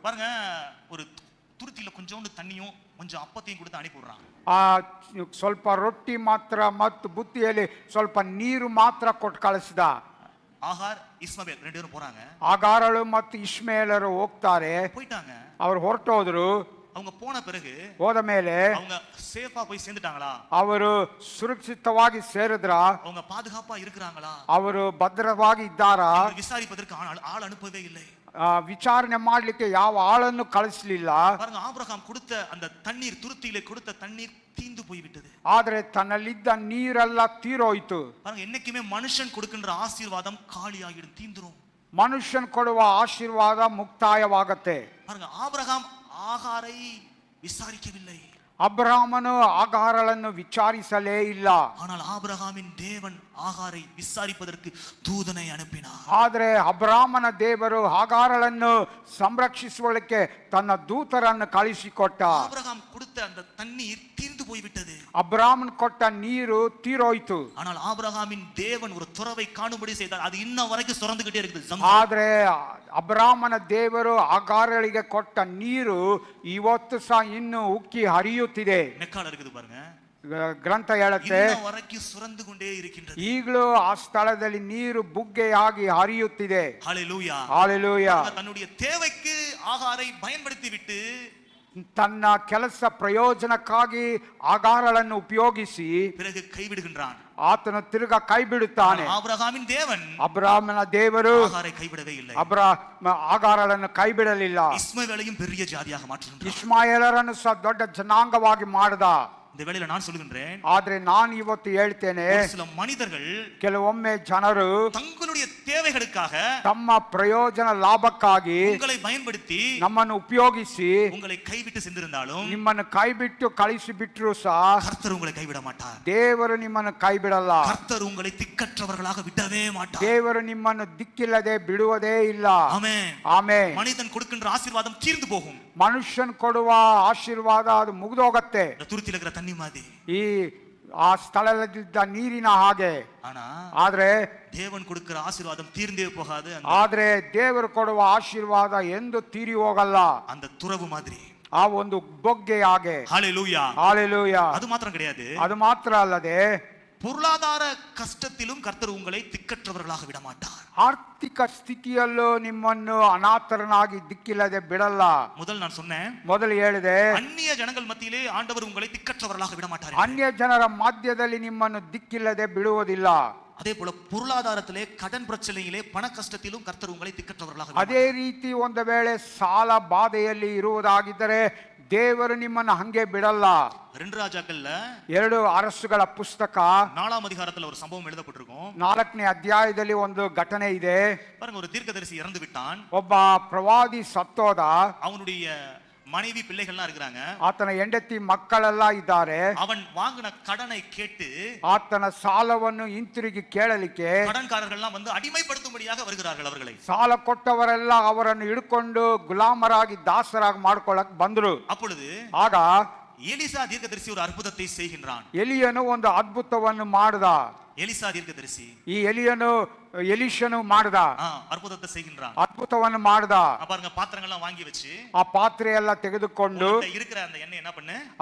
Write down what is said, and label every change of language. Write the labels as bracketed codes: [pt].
[ta] பாருங்க, ஒரு துருத்தில கொஞ்சோண்டு தண்ணியும் கொஞ்சம் அப்பத்தையும் கொடுத்து அனுப்பி விடுறான். [kn] ಆ ಸ್ವಲ್ಪ ರೊಟ್ಟಿ ಮಾತ್ರ ಮತ್ತು ಬುತ್ತಿಯಲ್ಲಿ ಸ್ವಲ್ಪ ನೀರು ಮಾತ್ರ ಕೊಟ್ಟು ಕಳಿಸಿದ. [ta] ஆகார் இஸ்மவேல் ரெண்டு பேரும் போறாங்க. [kn] ಆಗಾರಳು ಮತ್ತು ಇಷ್ಮೇಲರು ಹೋಗ್ತಾರೆ. [ta] போயிட்டாங்க. [kn] ಅವರು ಹೊರಟೋದ್ರು. [ta] அவங்க போன பிறகு [kn] ಹೋದ ಮೇಲೆ [ta] அவங்க சேஃபா போய் சேர்ந்துட்டாங்களா? [kn] ಅವರು ಸುರಕ್ಷಿತವಾಗಿ ಸೇರಿದ್ರ? [ta] அவங்க பாதுகாப்பா இருக்கிறாங்களா? [kn] ಅವರು ಭದ್ರವಾಗಿ ಇದ್ದಾರಾ? [ta] விசாரிப்பதற்கு ஆள் அனுப்பவே இல்லை. [kn] ವಿಚಾರಣೆ ಮಾಡ್ಲಿಕ್ಕೆ ಯಾವ ಆಳನ್ನು ಕಳಿಸಲಿಲ್ಲ. [ta] பாருங்க, ஆபிரகாம் கொடுத்த அந்த தண்ணீர், துருத்தியிலே கொடுத்த தண்ணீர் தீந்து போய் விட்டது. [kn] ಆದ್ರೆ ತನ್ನಲ್ಲಿದ್ದ ನೀರೆಲ್ಲ ತೀರೋಯ್ತು. [ta] பாருங்க, என்னைக்குமே மனுஷன் கொடுக்கின்ற ஆசீர்வாதம் காலியாகிடும், தீந்துரும். [kn] ಮನುಷ್ಯನ್ ಕೊಡುವ ಆಶೀರ್ವಾದ ಮುಕ್ತಾಯವಾಗತ್ತೆ. [ta] பாருங்க, ஆபிரகாம் ஆகாரை விசாரிக்கவில்லை. [kn] ಅಬ್ರಾಮನು ಆಗಾರಳನ್ನು ವಿಚಾರಿಸಲೇ ಇಲ್ಲ. [ta] ஆனால் ஆபிரகாமின் தேவன் ஆகாரை விசாரிப்பதற்கு தூதனை அனுப்பினார். [kn] ಆದರೆ ಅಬ್ರಾಮನ ದೇವರು ಆಗಾರಳನ್ನು ಸಂರಕ್ಷಿಸುವುದಕ್ಕೆ ತನ್ನ ದೂತರನ್ನು ಕಳಿಸಿಕೊಟ್ಟ. [ta] ஆபிரகாம் கொடுத்த அந்த தண்ணீர் தீர்ந்து போய்விட்டது. [kn] ಅಬ್ರಾಮನ್ ಕೊಟ್ಟ ನೀರು ತೀರೋಯ್ತು. [ta] ஆனால் ஆபிரகாமின் தேவன் ஒரு துறவை காணும்படி செய்தார். அது இன்ன வரைக்கும் சுரந்துகிட்டே இருக்குது. [kn] ಆದ್ರೆ ಅಬ್ರಾಮನ ದೇವರು ಆಗಾರಳಿಗೆ ಕೊಟ್ಟ ನೀರು ಇವತ್ತು ಸಹ ಇನ್ನು ಉಕ್ಕಿ ಹರಿಯುತ್ತಿದೆ. [ta] நெக்கால இருக்குது பாருங்க. [kn] ಗ್ರಂಥ ಹೇಳುತ್ತೆ [ta] இன்ன வரைக்கும் சுரந்து கொண்டே இருக்கின்றது. [kn] ಈಗಲೂ ಆ ಸ್ಥಳದಲ್ಲಿ ನೀರು ಬುಗ್ಗೆಯಾಗಿ ಹರಿಯುತ್ತಿದೆ. [ta] ஹalleluya. [kn] ಹಾಲೆಲೂಯಾ. [ta] தன்னுடைய தேவைக்கு ஆகாரை பயன்படுத்தி விட்டு [kn] ತನ್ನ ಕೆಲಸ ಪ್ರಯೋಜನಕ್ಕಾಗಿ ಆಗಾರಳನ್ನು ಉಪಯೋಗಿಸಿ [ta] பிறகு கைவிடுகின்றான். [kn] ಆತನು ತಿರುಗ ಕೈ ಬಿಡುತ್ತಾನೆ. [ta] ஆபிரகாமின் தேவன் [kn] ಅಬ್ರಾಮನ ದೇವರು [ta] ஆகாரை கைவிடவே இல்லை. [kn] ಆಗಾರಳನ್ನು ಕೈ ಬಿಡಲಿಲ್ಲ. [ta] இஸ்மவேலையும் பெரிய ஜாதியாக மாற்றுகின்றார். [kn] ಇಸ್ಮಾಯೇಲರನ್ನು ಸಹ ದೊಡ್ಡ ಜನಾಂಗವಾಗಿ ಮಾಡಿದ. [ta] இந்த வேளையில நான் சொல்லுகின்றேன், [kn] ಆದ್ರೆ ನಾನು ಇವತ್ತು ಹೇಳ್ತೇನೆ, [ta] ஒரு சில மனிதர்கள் [kn] ಕೆಲವೊಮ್ಮೆ ಜನರು [ta] தங்களுடைய தேவைகளுக்காக [kn] ತಮ್ಮ ಪ್ರಯೋಜನ ಲಾಭಕ್ಕಾಗಿ [ta] உங்களை பயன்படுத்தி [kn] ನಮ್ಮನ್ನು ಉಪಯೋಗಿಸಿ [ta] உங்களை கைவிட்டு சென்றிருந்தாலும் [kn] ನಿಮ್ಮನ್ನು ಕೈ ಬಿಟ್ಟು ಕಳಿಸಿ ಬಿಟ್ಟರು ಸಹ [ta] கர்த்தர் உங்களை கைவிட மாட்டார். [kn] ದೇವರು ನಿಮ್ಮನ್ನು ಕೈ ಬಿಡಲ್ಲ. [ta] கர்த்தர் உங்களை திக்கற்றவர்களாக விடவே மாட்டார். [kn] ದೇವರು ನಿಮ್ಮನ್ನು ದಿಕ್ಕಿಲ್ಲದೆ ಬಿಡುವುದೇ ಇಲ್ಲ. [ta] ஆமென். [kn] ಆಮೆನ್. [ta] மனிதன் கொடுக்கின்ற ஆசீர்வாதம் தீர்ந்து போகும். [kn] ಮನುಷ್ಯನ್ ಕೊಡುವ ಆಶೀರ್ವಾದ ಅದು ಮುಗಿದೋಗತ್ತೆ. [ta] இந்த துருத்தில இருக்கிற தண்ணி மாதிரி. [kn] ಈ ಆ ಸ್ಥಳದಲ್ಲಿದ್ದ ನೀರಿನ ಹಾಗೆ. [ta] ஆனா [kn] ಆದ್ರೆ [ta] தேவன் கொடுக்கிற ஆசீர்வாதம் தீர்ந்தே போகாது. [kn] ಆದ್ರೆ ದೇವರು ಕೊಡುವ ಆಶೀರ್ವಾದ ಎಂದು ತೀರಿ ಹೋಗಲ್ಲ. [ta] அந்த துறவு மாதிரி. [kn] ಆ ಒಂದು ಬೊಗ್ಗೆ ಹಾಗೆ. [ta] ஹalleluya. [kn] ಹಾಲೆಲೂಯಾ. [ta] அது மாத்திரம் கிடையாது. [kn] ಅದು ಮಾತ್ರ ಅಲ್ಲದೆ [ta] பொருளாதார கஷ்டத்திலும் கர்த்தர் உங்களை திக்கற்றவர்களாக விட மாட்டார். [kn] ಆರ್ಥಿಕ ಸ್ಥಿತಿಯಲ್ಲೂ ನಿಮ್ಮನ್ನು ಅನಾಥರನಾಗಿ ದಿಕ್ಕಿಲ್ಲದೆ ಬಿಡಲ್ಲ. [ta] முதல் நான் சொன்னேன், [kn] ಮೊದಲು ಹೇಳಿದೆ, [ta] அந்நிய ஜனங்கள் மத்தியிலே ஆண்டவர் உங்களை திக்கற்றவர்களாக விட மாட்டார். [kn] ಅನ್ಯ ಜನರ ಮಧ್ಯದಲ್ಲಿ ನಿಮ್ಮನ್ನು ದಿಕ್ಕಿಲ್ಲದೆ ಬಿಡುವುದಿಲ್ಲ. [ta] அதே போல பொருளாதாரத்திலே கடன் பிரச்சனையிலே பண கஷ்டத்திலும் கர்த்தர் உங்களை திக்கற்றவர்களாக விட [kn] ಅದೇ ರೀತಿ ಒಂದು ವೇಳೆ ಸಾಲ ಬಾಧೆಯಲ್ಲಿ ಇರುವುದಾಗಿದ್ದರೆ ದೇವರು ನಿಮ್ಮನ್ನು ಹಂಗೆ ಬಿಡಲ್ಲ. [ta] 2 ராஜாக்கள்ல [kn] 2 ಅರಸುಗಳ ಪುಸ್ತಕ [ta] 4ஆம் அதிகாரத்துல ஒரு சம்பவம் எழுதப்பட்டிருக்கும். [kn] 4ನೇ ಅಧ್ಯಾಯದಲ್ಲಿ ಒಂದು ಘಟನೆ ಇದೆ. [ta] பாருங்க, ஒரு தீர்க்கதரிசி இறந்து விட்டான். [kn] ಒಬ್ಬ ಪ್ರವಾದಿ ಸತ್ತೋದ. [ta] அவனுடைய மனைவி பிள்ளைகள்லாம் இருக்கிறாங்க. [kn] ಆತನ ಹೆಂಡತಿ ಮಕ್ಕಳೆಲ್ಲ ಇದ್ದಾರೆ. [ta] அவன் வாங்கின கடனை கேட்டு [kn] ಆತನ ಸಾಲವನ್ನು ಹಿಂತಿರುಗಿ ಕೇಳಲಿಕ್ಕೆ [ta] கடன்காரர்கள்லாம் வந்து அடிமைப்படுத்தும்படியாக வருகிறார்கள் அவர்களை. [kn] ಸಾಲ ಕೊಟ್ಟವರೆಲ್ಲ ಅವರನ್ನು ಹಿಡ್ಕೊಂಡು ಗುಲಾಮರಾಗಿ ದಾಸರಾಗಿ ಮಾಡ್ಕೊಳ್ಳಕ್ ಬಂದ್ರು. [ta] அப்பொழுது [kn] ಆಗ [ta] எலிசா தீர்க்கதரிசி ஒரு அற்புதத்தை செய்கின்றான். [kn] ಎಲಿಯನು ಒಂದು ಅದ್ಭುತವನ್ನು ಮಾಡಿದ. [ta] எலிசா தீர்க்கதரிசி [kn] ಈ ಎಲಿಷನು ಮಾಡಿದ. [ta] அற்புதத்தை செய்கின்றான். [kn] ಅದ್ಭುತವನ್ನು ಮಾಡಿದ. [ta] பாருங்க, பாத்திரங்கள்லாம் வாங்கி வச்சு [kn] ಆ ಪಾತ್ರೆ ಎಲ್ಲ ತೆಗೆದುಕೊಂಡು [ta] இருக்கிற அந்த எண்ணெய் என்ன பண்ணு,